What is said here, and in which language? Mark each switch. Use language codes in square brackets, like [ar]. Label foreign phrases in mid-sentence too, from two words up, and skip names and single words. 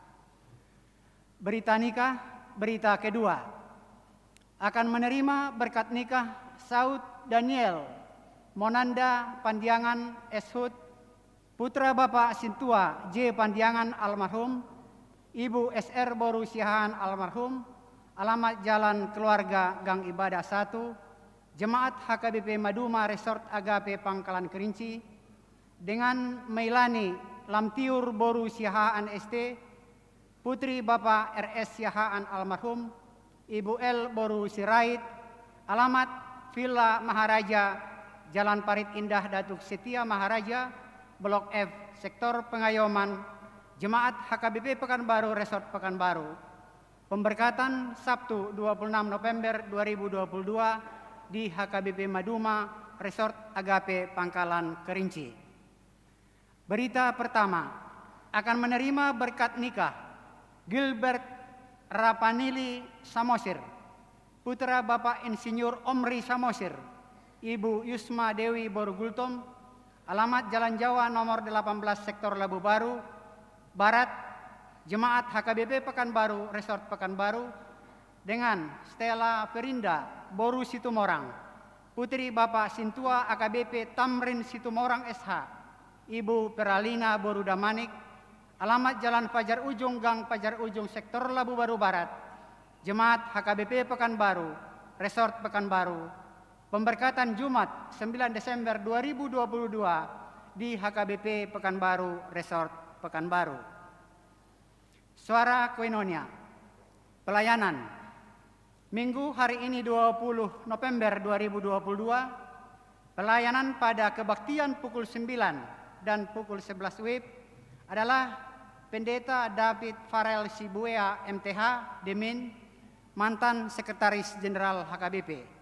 [id] Berita nikah, berita kedua. Akan menerima berkat nikah Saud Daniel Monanda Pandiangan Eshut, putra Bapak Sintua J. Pandiangan almarhum, Ibu SR Boru Siahaan almarhum, alamat Jalan Keluarga Gang Ibadah 1, Jemaat HKBP Maduma Resort Agape Pangkalan Kerinci, dengan Meilani Lamtiur Boru Siahaan ST, putri Bapak RS Siahaan almarhum, Ibu L Boru Sirait, alamat Villa Maharaja, Jalan Parit Indah Datuk Setia Maharaja, Blok F, Sektor Pengayoman, Jemaat HKBP Pekanbaru Resort Pekanbaru. Pemberkatan Sabtu 26 November 2022 di HKBP Maduma Resort Agape Pangkalan Kerinci. Berita pertama, akan menerima berkat nikah Gilbert Rapanili Samosir, putra Bapak Insinyur Omri Samosir, Ibu Yusma Dewi Borugultom, alamat Jalan Jawa nomor 18 Sektor Labu Baru Barat, Jemaat HKBP Pekanbaru Resort Pekanbaru, dengan Stella Ferinda Boru Situmorang, putri Bapak Sintua AKBP Tamrin Situmorang SH, Ibu Peralina Boru Damanik, alamat Jalan Fajar Ujung Gang Fajar Ujung Sektor Labu Baru Barat, Jemaat HKBP Pekanbaru Resort Pekanbaru. Pemberkatan Jumat 9 Desember 2022 di HKBP Pekanbaru Resort Pekanbaru. Suara Koinonia. Pelayanan. Minggu hari ini 20 November 2022, pelayanan pada kebaktian pukul 9 dan pukul 11 WIB adalah Pendeta David Farel Sibuea MTH Demin, mantan Sekretaris Jenderal HKBP.